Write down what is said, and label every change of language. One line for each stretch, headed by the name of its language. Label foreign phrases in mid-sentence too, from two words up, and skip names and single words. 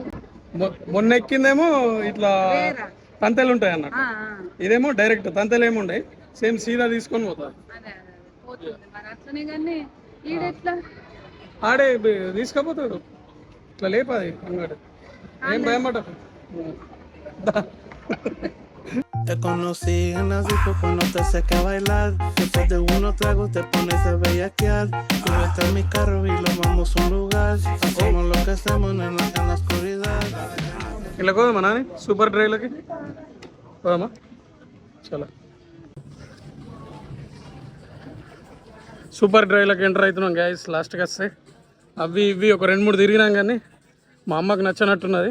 Telugu: మొన్న ఎక్కిందేమో ఇట్లా తంతెలు ఉంటాయి అన్నట్టు. ఇదేమో డైరెక్ట్ తంతెలు ఏముండే, సేమ్ సీదా తీసుకొని పోతా. ఆడే తీసుకపోతాడు ఇట్లా లేపాది అంగడి. ఏం భయపడ.
Spanish: Te conocí en la disco cuando te saqué a bailar. Después de unos tragos te pones a bellaquear. Súbete a mi carro y lo vamos a un lugar. Hacemos lo que hacemos en la oscuridad.
Telugu: ఇలా కోదమ్మా నాని
English: super driveలకి
Telugu: పోదమ్మా. చాలా
English: super driveలకి
Telugu: ఎంటర్ అవుతున్నాం గ్యాస్. లాస్ట్కి వస్తే అవి ఇవి ఒక 2-3 తిరిగినాం కానీ మా అమ్మకి నచ్చనట్టున్నది.